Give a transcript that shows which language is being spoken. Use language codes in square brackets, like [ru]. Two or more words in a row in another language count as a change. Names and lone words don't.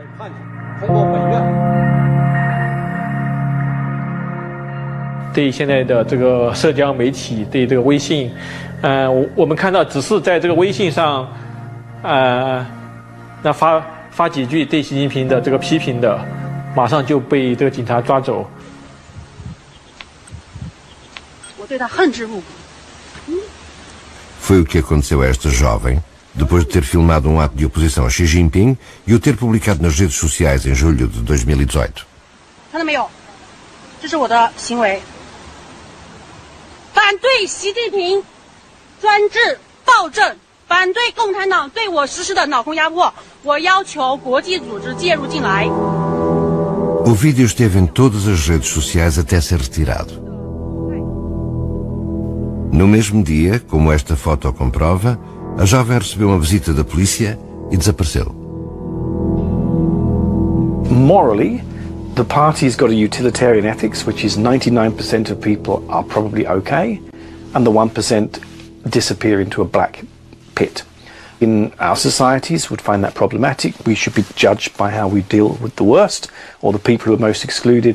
[zh] " 对现在的这个社交媒体，对这个微信，我们看到只是在这个微信上，那发几句对习近平的这个批评的，马上就被这个警察抓走。我对他恨之入骨。 [pt] Foi o que aconteceu a esta jovem, depois de ter filmado um ato de oposição a Xi Jinping e o ter publicado nas redes sociais em julho de 2018. [zh] 看到没有？这是我的行为。反对习近平专制暴政，反对共产党对我实施的脑空压迫，我要求国际组织介入进来。 [pt] O vídeo esteve em todas as redes sociais até ser retirado. No mesmo dia, como esta foto comprova, a jovem recebeu uma visita da polícia e desapareceu. [en] Morally, the party's got a utilitarian ethics, which is 99% of people are probably okay, and the 1% disappear into a black pit. In our societies would find that problematic. We should be judged by how we deal with the worst, or the people who are most excluded.